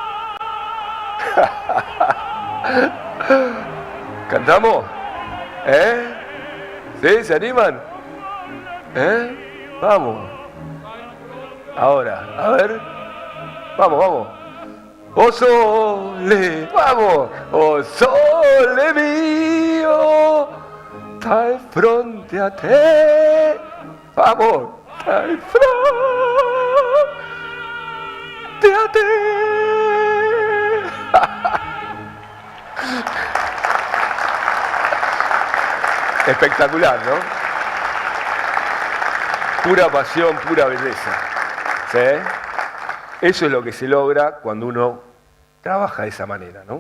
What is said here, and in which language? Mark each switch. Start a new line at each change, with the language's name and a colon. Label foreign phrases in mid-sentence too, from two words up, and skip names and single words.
Spanish: ¿Cantamos? ¿Eh? ¿Sí? ¿Se animan? ¿Eh? Vamos. Ahora, a ver. Vamos, vamos.
Neapolitan: Oh sole,
Spanish: vamos.
Neapolitan: Oh sole mio, stai fronte a te. Vamos. Stai fronte a te.
Spanish: Espectacular, ¿no? Pura pasión, pura belleza. ¿Sí? Eso es lo que se logra cuando uno trabaja de esa manera, ¿no?